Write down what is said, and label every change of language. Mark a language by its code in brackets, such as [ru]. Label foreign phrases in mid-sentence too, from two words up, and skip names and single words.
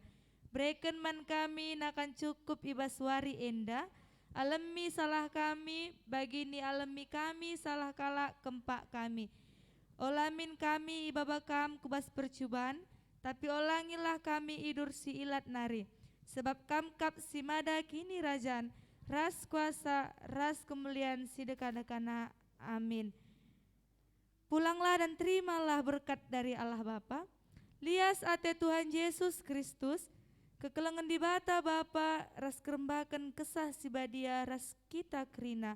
[btx] Breken man kami nakan cukup ibas wari enda, alemi salah kami, bagini alemi kami salah kala kempak kami. Olamin kami ibabakam kubas percubaan, tapi olangilah kami idur si ilat nari. Sebab kamkap si mada kini rajan, ras kuasa, ras kemuliaan si dekana-dekana. Amin. [id] Pulanglah dan terimalah berkat dari Allah Bapa, [btx] lias ate Tuhan Yesus Kristus, kekelengan di bata Bapa, ras kerembakan kesah si badia, ras kita kerina.